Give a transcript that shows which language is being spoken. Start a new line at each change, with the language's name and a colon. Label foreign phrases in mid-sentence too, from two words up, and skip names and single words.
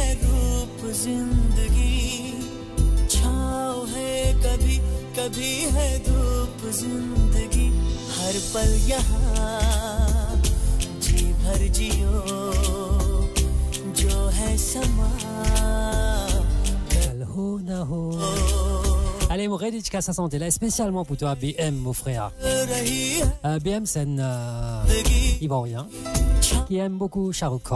Hindi: रूप जिंदगी छाँव है कभी कभी है धूप जिंदगी हर पल यहाँ जी भर जियो जो है समा कल हो न हो.
French: Allez, mon dédicace à santé là, spécialement pour toi, BM, mon frère. BM, c'est un Ivoirien qui aime beaucoup Shahrukh Khan.